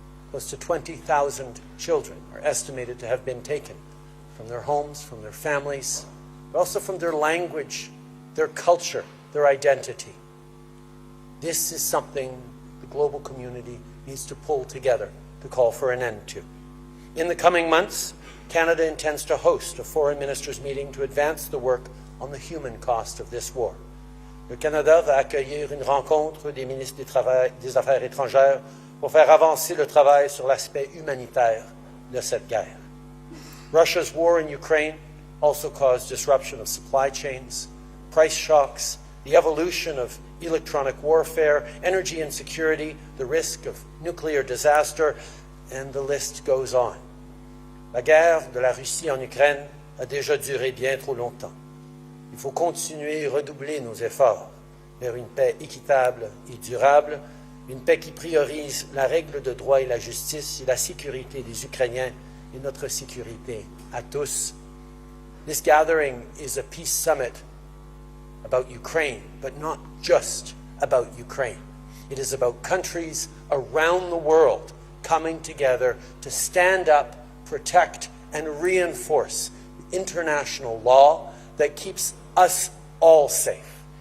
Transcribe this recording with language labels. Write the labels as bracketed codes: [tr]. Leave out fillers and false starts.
[en] Close to 20,000 children are estimated to have been taken from their homes, from their families, but also from their language, their culture, their identity. This is something the global community needs to pull together to call for an end to. In the coming months, Canada intends to host a foreign ministers meeting to advance the work on the human cost of this war. [fr] Le Canada va accueillir une rencontre des ministres des Affaires étrangères pour faire avancer le travail sur l'aspect humanitaire de cette guerre. [en] Russia's war in Ukraine also caused disruption of supply chains, price shocks, the evolution of electronic warfare, energy insecurity, the risk of nuclear disaster, and the list goes on. [fr] La guerre de la Russie en Ukraine a déjà duré bien trop longtemps. Il faut continuer et redoubler nos efforts vers une paix équitable et durable, une paix qui priorise la règle de droit et la justice et la sécurité des Ukrainiens et notre sécurité à tous. [en] This gathering is a peace summit about Ukraine, but not just about Ukraine. It is about countries around the world coming together to stand up, protect, and reinforce international law that keeps us all safe.